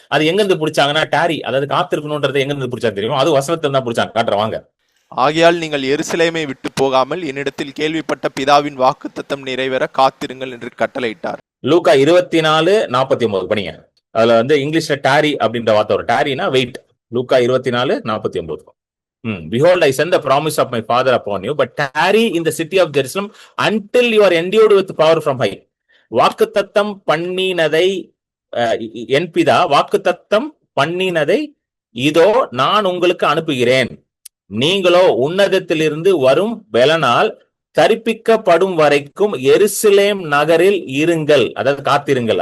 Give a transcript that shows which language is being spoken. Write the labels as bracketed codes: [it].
[ta] அது எங்க இருந்து பிடிச்சாங்கன்னா, டாரி அதாவது காத்திருக்கணும்ன்றது எங்க இருந்து பிடிச்சா தெரியும்? அது வசனத்துல தான் பிடிச்சாங்க. காட்டுறவாங்க. ஆகையால் நீங்கள் எருசலேமை விட்டு போகாமல் என்னிடத்தில் கேள்விப்பட்ட பிதாவின் வாக்குத்தத்தம் நிறைவேற காத்திருங்கள் என்று கட்டளையிட்டார். லூக்கா 24:49 படிங்க. அதுல வந்து இங்கிலீஷ்ல டாரி அப்படின்ற வார்த்தை வரும். டாரினா wait. Luca 24:49. [en] Behold, I send the promise of my father upon you, but tarry in the city of Jerusalem until you are endued with power from high. [ta] வாக்குத்தத்தம் பண்ணினதை என் பிதா வாக்குத்தத்தம் பண்ணினதை இதோ நான் உங்களுக்கு அனுப்புகிறேன். நீங்களோ உன்னதத்திலிருந்து வரும் பலனால் தரிப்பிக்கப்படும் வரைக்கும் எருசலேம் நகரில் இருங்கள். அதாவது காத்திருங்கள்.